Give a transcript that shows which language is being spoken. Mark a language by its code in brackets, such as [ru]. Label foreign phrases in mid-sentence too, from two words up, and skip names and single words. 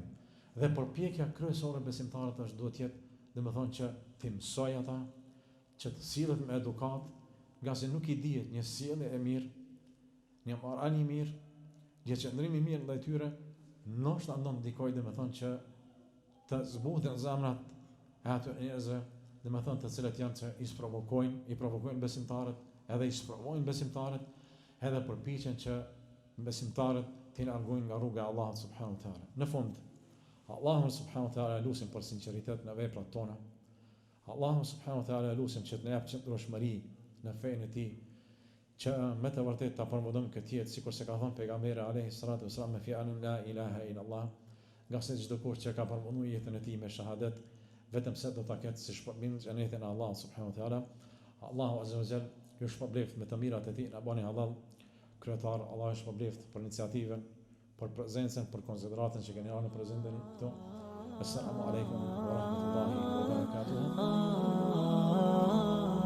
[sq] Dhe përpjekja kryesore besimtarët është duhet të jetë, domethënë që të mësoj ata, që të sillet me edukat, nga se nuk i dihet një sjellje e mirë, një marrëdhënie e mirë, një qëndrim i mirë ndaj tyre, ndoshta ndikojë domethënë që të zbuten zemrat e ato njerëzve, dhe me thënë të cilët janë që i provokojnë besimtarët, edhe i sprovojnë besimtarët, edhe përpiqen që besimtarët t'i largojnë nga rruga e Allahut [ar] سبحانه وتعالى. [sq] Në fund, Allahu [ar] سبحانه وتعالى [sq] lutim për sinqeritet në veprat tona. Allahu [ar] سبحانه وتعالى [sq] lutim që të na jap qëndrueshmëri në fenë e tij, që me të vërtetë ta përmbudojmë këtë jetë, sikur se ka thënë pejgamberi [ar] عليه الصلاة والسلام [sq] me fjalën [ar] لا إله إلا الله, [sq] nga se çdo kush që ka përmbuluar jetën e tij me shahadet, vetëm se do ta ketë si shpërblim në xhenetin e Allahut [ar] سبحانه وتعالى. [sq] Allahu [ar] عز وجل [sq] ju shpëbleft me të mirat e tij, na bani halal kryetar. Allahu shpëbleft për iniciativën, për prezencën, për konsideratën që keni në prezentën këtu. [ar] السلام عليكم ورحمة الله وبركاته.